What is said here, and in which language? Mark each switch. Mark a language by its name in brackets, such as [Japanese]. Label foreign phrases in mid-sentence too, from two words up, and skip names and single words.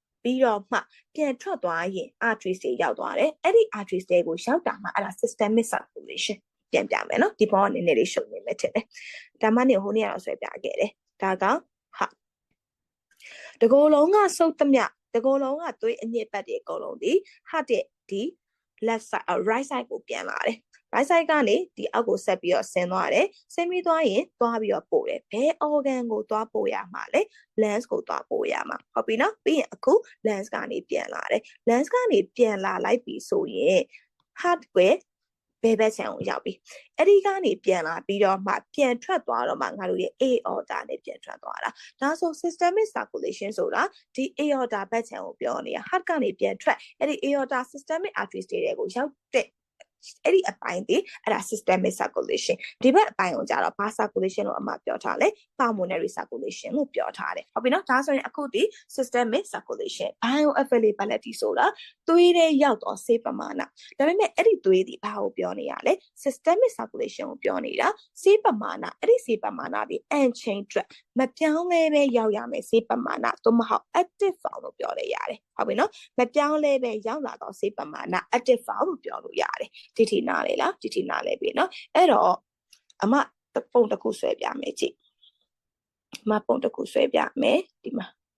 [Burmese] ပြီးတော့မှပြန်ထွက်သွားရင် arteries တွေရောက်သွားတယ်အဲ့ဒီ arteries တွေကိုရောက်တာမှအဲ့ဒါ [English] systemic circulation [Burmese] ပြန်ပြမယ်နော်ဒီဘောကနေလေးရှုပ်နေမယ်ထင်တယ်ဒါမှနေဟိုနေ့ကတော့ဆွဲပြခဲ့တယ်ဒါကဟာတကောလုံးကစုပ်သမျှတကောလုံးကသွေးအညစ်ပတ်တွေအကုန်လုံးဒီ heart ရဲ့ဒီ [English] left side right side [Burmese] ကိုပြန်လာတယ် [English] right side [Burmese] ကနေဒီအောက်ကို ဆက်ပြီးတော့ဆင်းသွားတယ်ဆင်းပြီးသွားရင်သွားပြီးတော့ပို့တယ်ဘယ် organ ကိုသွားပို့ရမှာလဲ lens ကိုသွားပို့ရမှာဟုတ်ပြီနော်ပြီးရင်အခု lens ကနေပြန်လာတယ် lens ကနေပြန်လာလိုက်ပြီဆိုရင် heart ကိုဘယ်ဘက်ခြမ်းကိုရောက်ပြီအဲ့ဒီကနေပြန် လာပြီးတော့မှပြန်ထွက်သွားတော့မှငါတို့ရဲ့ aorta နဲ့ပြန်ထွက်သွားတာဒါဆို [English] systemic circulation [Burmese] ဆိုတာဒီ aorta ဘက်ခြမ်းကိုပြောနေတာ heart ကနေပြန်ထွက်အဲ့ဒီ [English] aorta systemic arteries [Burmese] တွေကိုရောက်တဲ့အဲ့ဒီအ ပိုင်းဒီအဲ့ဒါ [English] systemic circulation [Burmese] ဒီဘက်အပိုင်းကိုကြတော့ဘာ circulation လို့အမှပြောထားလဲ [English] pulmonary circulation [Burmese] လို့ပြောထားတယ်ဟုတ်ပြီနော်ဒါဆိုရင်အခုဒီ [English] systemic circulation bioavailability [Burmese] ဆိုတာသွေးထဲရောက်တော့ဆေးပမာဏဒါပေမဲ့အဲ့ဒီသွေးဒီဘာကိုပြောနေရလဲ [English] systemic circulation [Burmese] ကိုပြောနေတာဆေးပမာဏအဲ့ဒီဆေးပမာဏဒီ unchanged မပြောင်းလဲပဲရောက်ရမယ်ဆေးပမာဏသို့မဟုတ် [English] active form [Burmese] လို့ပြောလို့ရတယ်ဟုတ်ပြီနော်မပြောင်းလဲပဲရောက်လာတော့ဆေးပမာဏ [English] active form [Burmese] လို့ပြောလို့ရတယ်ဒီထိနားလေလားဒီထိနားလေပြီနော်အဲ့တော့အမပုံတစ်ခုဆွဲပြမယ်ကြည့်အမပုံတစ်ခုဆွဲပြမယ်ဒီမှာ